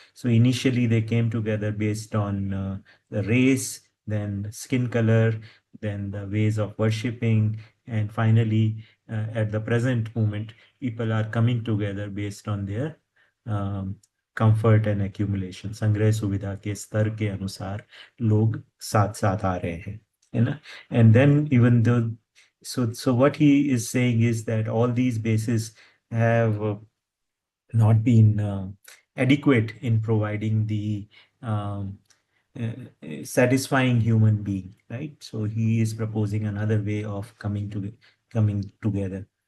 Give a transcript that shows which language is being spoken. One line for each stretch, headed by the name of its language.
English: So initially they came together based on the race, then skin color, then the ways of worshipping, and finally, at the present moment, people are coming together based on their um, comfort and accumulation.
Hindi: संग्रह सुविधा के स्तर के अनुसार लोग साथ साथ आ रहे हैं, है ना?
English: And then even though, so what he is saying is that all these bases have not been adequate in providing the um, satisfying human being, right? So he is proposing another way of coming together.